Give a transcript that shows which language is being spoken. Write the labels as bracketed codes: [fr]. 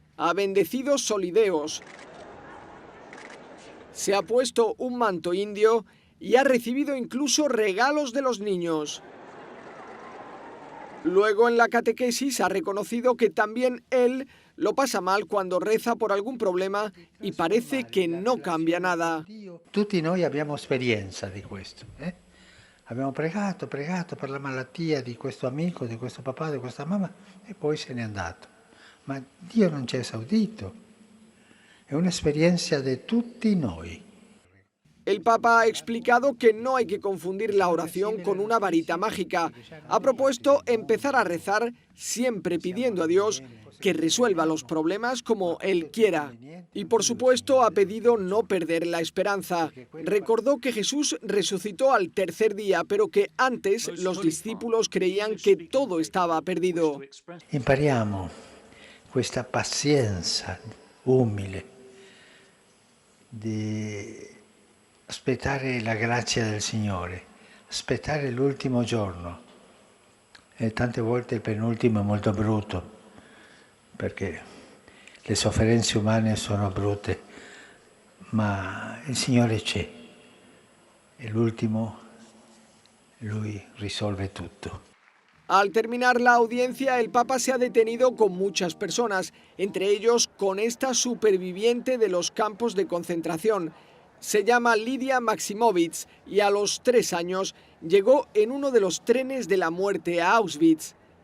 [es] Ha bendecido solideos, se ha puesto un manto indio y ha recibido incluso regalos de los niños. Luego en la catequesis ha reconocido que también él lo pasa mal cuando reza por algún problema y parece que no cambia nada. [it] Tutti noi abbiamo esperienza di questo. Abbiamo pregato per la malattia di questo amico, di questo papà, di questa mamma e poi se n'è andato. Ma Dio non ci ha esaudito. È un'esperienza di tutti noi. [es] El Papa ha explicado que no hay que confundir la oración con una varita mágica. Ha propuesto empezar a rezar siempre pidiendo a Dios que resuelva los problemas como Él quiera. Y por supuesto ha pedido no perder la esperanza. Recordó que Jesús resucitó al tercer día, pero que antes los discípulos creían que todo estaba perdido. [it] Impariamo questa pazienza umile di aspettare la grazia del Signore, aspettare l'ultimo giorno. E tante volte il penultimo è molto brutto, perché le sofferenze umane sono brutte, ma il Signore c'è e l'ultimo Lui risolve tutto. [es] Al terminar la audiencia, el Papa se ha detenido con muchas personas, entre ellos con esta superviviente de los campos de concentración. Se llama Lidia Maximovic y a los 3 años llegó en uno de los trenes de la muerte a Auschwitz.